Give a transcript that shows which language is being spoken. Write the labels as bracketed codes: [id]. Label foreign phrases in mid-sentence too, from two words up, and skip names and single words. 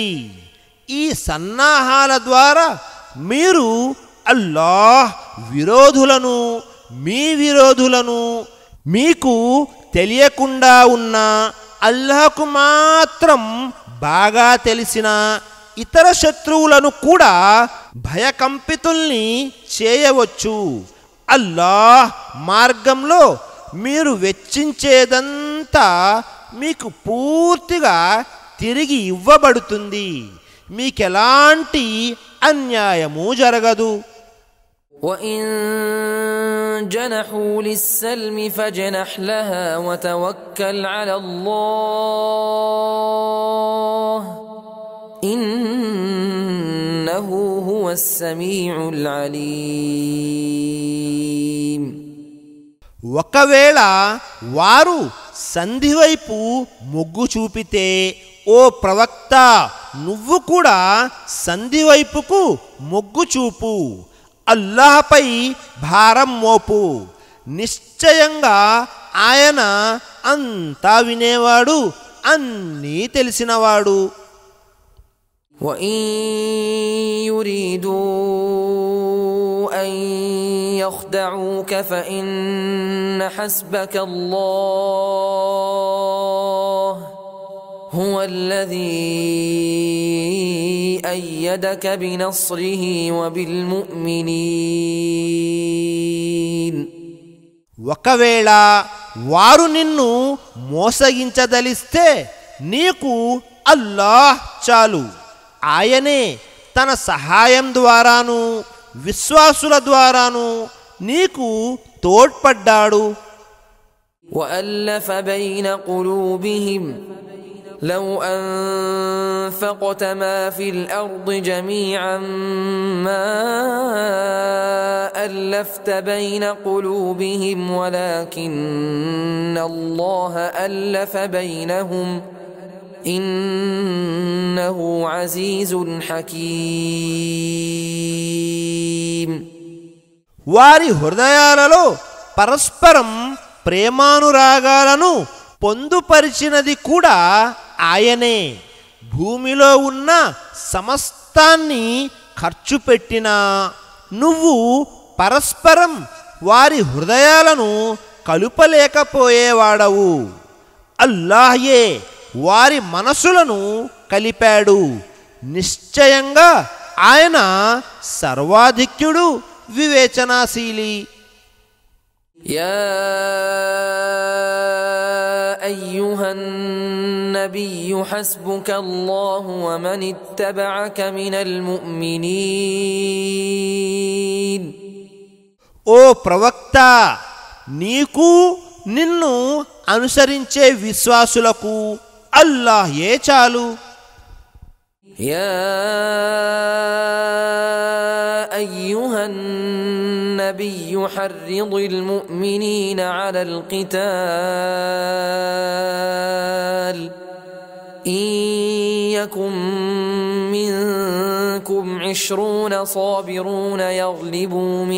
[te] ఈ సన్నాహాల ద్వారా మీరు అల్లాహ్ విరోధులను, మీ విరోధులను, మీకు తెలియకుండా ఉన్న అల్లాహ్కు మాత్రం బాగా తెలిసిన ఇతర శత్రువులను కూడా భయకంపితుల్ని చేయవచ్చు. అల్లాహ్ మార్గంలో మీరు వెచ్చించేదంతా మీకు పూర్తిగా తిరిగి ఇవ్వబడుతుంది. మీకెలాంటి అన్యాయము జరగదు. [ar] وإن جنحوا للسلم فاجنح لها وتوكل على الله إنه هو السميع العليم. [te] ఒకవేళ వారు సంధి వైపు మొగ్గు చూపితే ఓ ప్రవక్త నువ్వు కూడా సంధి వైపుకు మొగ్గు చూపు, అల్లాహపై భారం మోపు. నిశ్చయంగా ఆయన అంతా వినేవాడు, అన్నీ తెలిసినవాడు. [ar] وإن يريدوا أن يخدعوك فإن حسبك الله هو الذي أيدك بنصره وبالمؤمنين. [te] ఒకవేళ వారు నిన్ను మోసగించదలిస్తే నీకు అల్లాహ్ చాలు, ఆయనే తన సహాయం ద్వారాను విశ్వాసుల ద్వారాను నీకు తోడ్పడ్డాడు. [ar] وألف بين قلوبهم لو أنفقت ما في الأرض جميعا ما ألفت بين قلوبهم ولكن الله ألف بينهم إنه عزيز حكيم. [te] వారి హృదయాలలో పరస్పరం ప్రేమానురాగాలను పొందుపరిచినది కూడా ఆయనే. భూమిలో ఉన్న సమస్తాన్ని ఖర్చు పెట్టినా నువ్వు పరస్పరం వారి హృదయాలను కలుపలేకపోయేవాడవు. అల్లాహయే వారి మనసులను కలిపాడు. నిశ్చయంగా ఆయన సర్వాధిక్యుడు, వివేచనాశీలి. [ar] يا أيها النبي حسبك الله ومن اتبعك من المؤمنين. [te] ఓ ప్రవక్త, నీకు నిన్ను అనుసరించే విశ్వాసులకు అల్లాహే చాలు. [ar] يا أيها النبي حرض المؤمنين على القتال إن يكن منكم 20 صابرون يغلبوا